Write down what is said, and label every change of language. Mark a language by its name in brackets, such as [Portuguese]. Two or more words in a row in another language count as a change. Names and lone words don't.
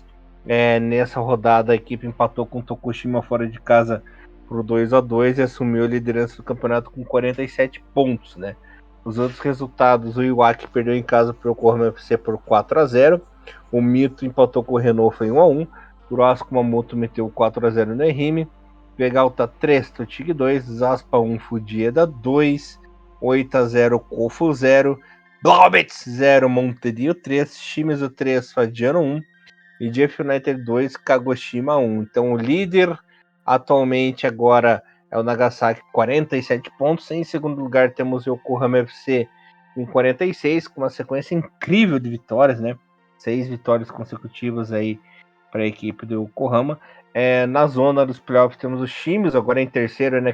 [Portuguese] Nessa rodada a equipe empatou com o Tokushima fora de casa por 2-2 e assumiu a liderança do campeonato com 47 pontos, né? Os outros resultados, o Iwaki perdeu em casa para o Yokohama FC por 4-0. O Mito empatou com o Renault, foi 1-1. O Urasco Kumamoto meteu 4-0 no Ehime. Vegalta 3, Totig 2. Zaspa 1, Fudieda 2. 8-0, Kofu 0. Blobitz 0, Montedio 3. Shimizu 3, Fadiano 1. E Jeff United 2, Kagoshima 1. Então o líder atualmente agora é o Nagasaki, 47 pontos. Em segundo lugar temos o Yokohama FC com 46, com uma sequência incrível de vitórias, né? 6 vitórias consecutivas aí para a equipe do Yokohama. Na zona dos playoffs temos o Shimizu, agora em terceiro, né?